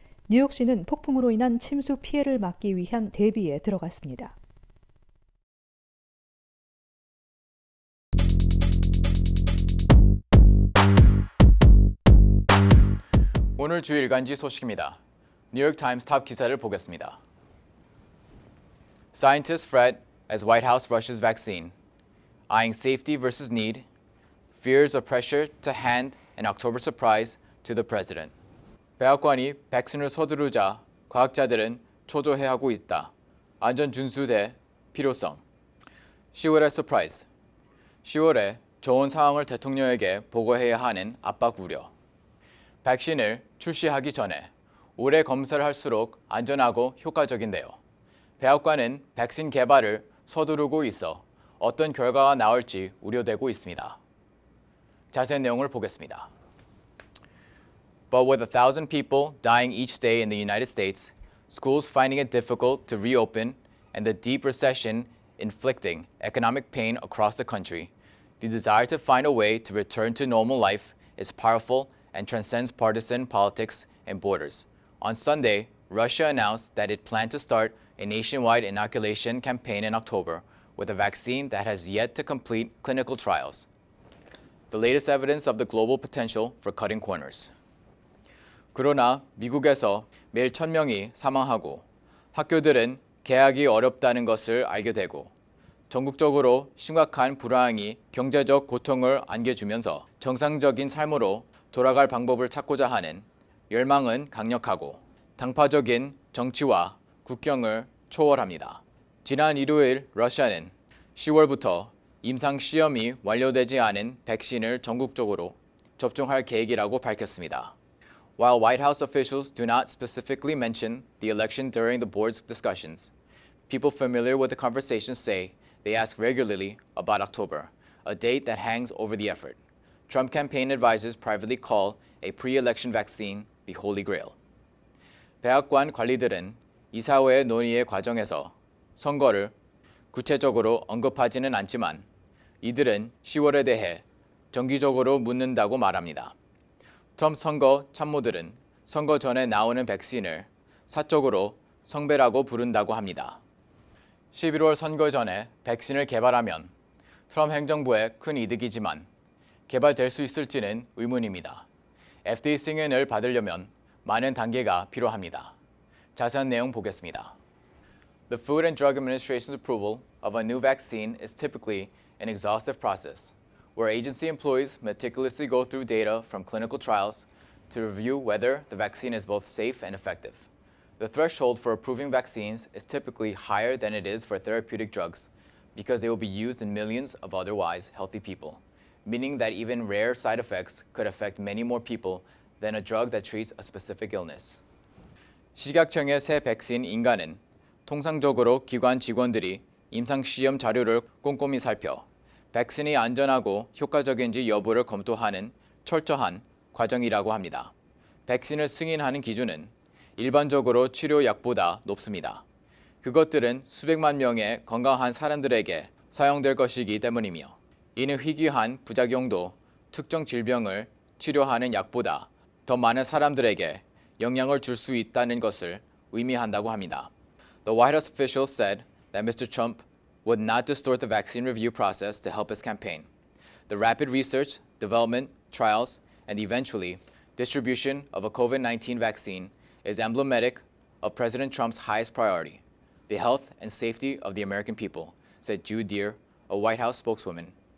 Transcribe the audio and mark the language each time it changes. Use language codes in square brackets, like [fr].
[ko] 뉴욕시는 폭풍으로 인한 침수 피해를 막기 위한 대비에 들어갔습니다. 오늘 주 일간지 소식입니다. 뉴욕타임스 탑 기사를 보겠습니다. [en] Scientists fret as White House rushes vaccine. Eyeing safety versus need. Fears of pressure to hand an October surprise to the president. [ko] 백악관이 백신을 서두르자 과학자들은 초조해하고 있다. 안전 준수 대 필요성. 10월의 서프라이즈. 10월에 좋은 상황을 대통령에게 보고해야 하는 압박 우려. 백신을 출시하기 전에 오래 검사를 할수록 안전하고 효과적인데요. 백악관은 백신 개발을 서두르고 있어 어떤 결과가 나올지 우려되고 있습니다. 자세한 내용을 보겠습니다. [en] But with 1,000 people dying each day in the United States, schools finding it difficult to reopen, and the deep recession inflicting economic pain across the country, the desire to find a way to return to normal life is powerful and transcends partisan politics and borders. On Sunday, Russia announced that it planned to start a nationwide inoculation campaign in October with a vaccine that has yet to complete clinical trials. The latest evidence of the global potential for cutting corners. [ko] 그러나 미국에서 매일 1,000명이 사망하고 학교들은 개학이 어렵다는 것을 알게 되고 전국적으로 심각한 불황이 경제적 고통을 안겨주면서 정상적인 삶으로 돌아갈 방법을 찾고자 하는 열망은 강력하고 당파적인 정치와 국경을 초월합니다. 지난 일요일 러시아는 10월부터 임상시험이 완료되지 않은 백신을 전국적으로 접종할 계획이라고 밝혔습니다. [en] While White House officials do not specifically mention the election during the board's discussions, people familiar with the conversation say they ask regularly about October, a date that hangs over the effort. Trump campaign advisors privately call a pre-election vaccine the Holy Grail. [ko] 백악관 관리들은 이사회의 논의의 과정에서 선거를 구체적으로 언급하지는 않지만 이들은 10월에 대해 정기적으로 묻는다고 말합니다. 트럼프 선거 참모들은 선거 전에 나오는 백신을 사적으로 성배라고 부른다고 합니다. 11월 선거 전에 백신을 개발하면 트럼프 행정부에 큰 이득이지만 개발될 수 있을지는 의문입니다. FDA 승인을 받으려면 많은 단계가 필요합니다. 자세한 내용 보겠습니다. [en] The Food and Drug Administration's approval of a new vaccine is typically an exhaustive process, where agency employees meticulously go through data from clinical trials to review whether the vaccine is both safe and effective. The threshold for approving vaccines is typically higher than it is for therapeutic drugs because they will be used in millions of otherwise healthy people, meaning that even rare side effects could affect many more people than a drug that treats a specific illness. [ko] 식약청의 새 백신 인가는 통상적으로 기관 직원들이 임상시험 자료를 꼼꼼히 살펴 백신이 안전하고 효과적인지 여부를 검토하는 철저한 과정이라고 합니다. 백신을 승인하는 기준은 일반적으로 치료약보다 높습니다. 그것들은 수백만 명의 건강한 사람들에게 사용될 것이기 때문이며 이는 희귀한 부작용도 특정 질병을 치료하는 약보다 더 많은 사람들에게 영향을 줄 수 있다는 것을 의미한다고 합니다. [en] The White House officials said that Mr. Trump would not distort the vaccine review process to help his campaign. The rapid research, development, trials, and eventually distribution of a COVID-19 vaccine is emblematic of President Trump's highest priority, the health and safety of the American people, said Judd Deere, a White House spokesman.